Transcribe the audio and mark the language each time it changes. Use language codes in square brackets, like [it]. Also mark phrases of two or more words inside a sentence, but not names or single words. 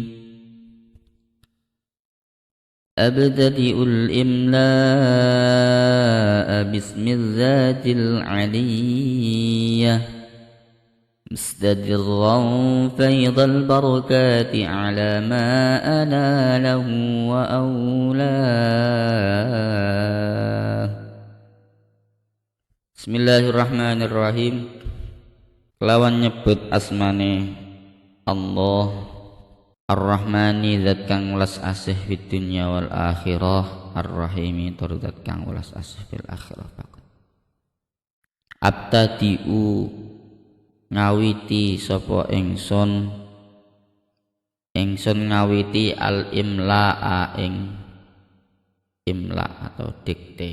[ar] أبتدئ الإملاء باسم الذات العلية مستدرا فيض البركات على ما أناله وأولاه. بسم الله الرحمن الرحيم. [jv] Kelawan nyebut asmane Allah Ar-Rahmani, zat kang welas asih [ar] في الدنيا والآخرة, [jv] Ar-Rahimi, tur zat kang welas asih [ar] في الآخرة. [jv] Abtadi'u, ngawiti sapa ingsun ngawiti al-imla'a ing imla atau dikte.